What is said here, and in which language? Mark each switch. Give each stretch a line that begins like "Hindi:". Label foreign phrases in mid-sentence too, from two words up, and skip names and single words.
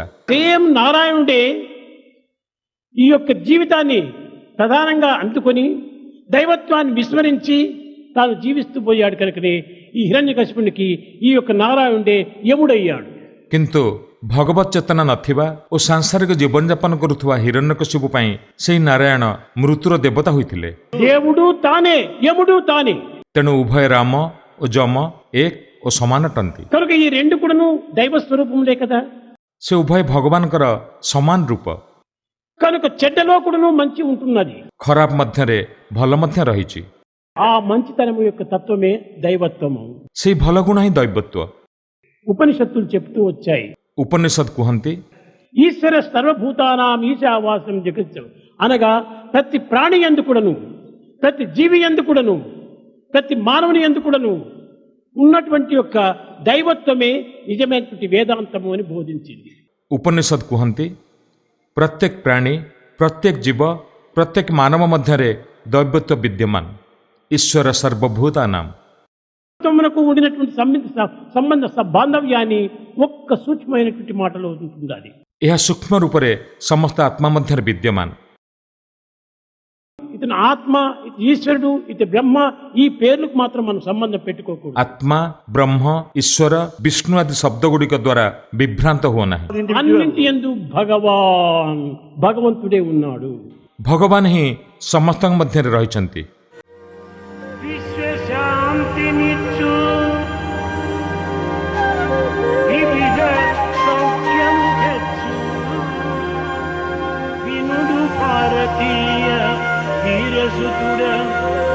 Telugu: సేమ్ నారాయణుడే ఈ యొక్క జీవితాన్ని ప్రధానంగా అందుకొని దైవత్వాన్ని విస్మరించి తాను జీవిస్తూ పోయాడు కనుకనే ఈ హిరణ్యకశిపునికి ఈ యొక్క నారాయణుడే యముడయ్యాడు.
Odia: କିନ୍ତୁ ଭଗବତ ଚେତନା ନଥିବା ଓ ସାଂସାରିକ ଜୀବନଯାପନ କରୁଥିବା ହିରଣ୍ୟକଶ୍ୟପ ପାଇଁ ସେହି ନାରାୟଣ ମୃତ୍ୟୁର ଦେବତା ହୋଇଥିଲେ।
Telugu: దేవుడు తానే, యముడు తానే.
Odia: ତେଣୁ ଉଭୟ ରାମ ଓ ଯମ ଏକ ଓ ସମାନ ଅଟନ୍ତି।
Telugu: కనుక ఈ రెండు కూడాను దైవ స్వరూపములే కదా.
Odia: ସେ ఉభୟ ଭଗବାନଙ୍କର ସମାନ ରୂପ।
Telugu: కనుక చెడ్డలో కూడాను మంచి ఉంటున్నది,
Odia: ଖରାପ ମଧ୍ୟରେ ଭଲ ମଧ୍ୟ ରହିଛି।
Telugu: ఆ మంచితనము యొక్క తత్వమే దైవత్వము.
Odia: ସେହି ଭଲ ଗୁଣ ହିଁ ଦୈବତ୍ୱ।
Telugu: ఉపనిషత్తులు చెప్తూ వచ్చాయి,
Odia: ଉପନିଷଦ କୁହନ୍ତି
Sanskrit: ఈశ్వర సర్వభూతానాం ఈశావాసం జగత్
Telugu: అనగా ప్రతి ప్రాణి యందు కూడాను, ప్రతి జీవి యందు కూడాను, ప్రతి మానవుని యందు కూడాను ఉన్నటువంటి యొక్క దైవత్వమే నిజమైనటువంటి వేదాంతము అని బోధించింది.
Odia: ଉପନିଷଦ କୁହନ୍ତି ପ୍ରତ୍ୟେକ ପ୍ରାଣୀ, ପ୍ରତ୍ୟେକ ଜୀବ, ପ୍ରତ୍ୟେକ ମାନବ ମଧ୍ୟରେ ଦୈବତ୍ୱ ବିଦ୍ୟମାନ।
Sanskrit: ଈଶ୍ୱର ସର୍ବଭୂତାନାଂ।
Telugu: మనకు ఉండినటువంటి సంబంధ బాంధవ్యాన్ని ఒక్క సూక్ష్మమైనటువంటి మాటలో ఉంటుండాలి.
Odia: ଏହା ସୂକ୍ଷ୍ମ ରୂପରେ ସମସ୍ତ ଆତ୍ମା ମଧ୍ୟରେ ବିଦ୍ୟମାନ।
Telugu: ఇతను ఆత్మ, ఇతను ఈశ్వరుడు, ఇతను బ్రహ్మ, ఈ పేర్లకు మాత్రం మనం సంబంధం పెట్టుకోకూడదు.
Odia: ଆତ୍ମା, ବ୍ରହ୍ମ, ଈଶ୍ୱର, ବିଷ୍ଣୁ ଆଦି ଶବ୍ଦ ଗୁଡ଼ିକ ଦ୍ୱାରା ବିଭ୍ରାନ୍ତ ହୁଅ ନାହିଁ।
Telugu: అన్నింటి యందు భగవాన్, భగవంతుడే ఉన్నాడు.
Odia: ଭଗବାନ ହିଁ ସମସ୍ତଙ୍କ ମଧ୍ୟରେ ରହିଛନ୍ତି।
Telugu: విశ్వశాంతినిచ్చు వివిధ సౌఖ్యం తెచ్చు వినుడు భారతీయ వీరసుతుడ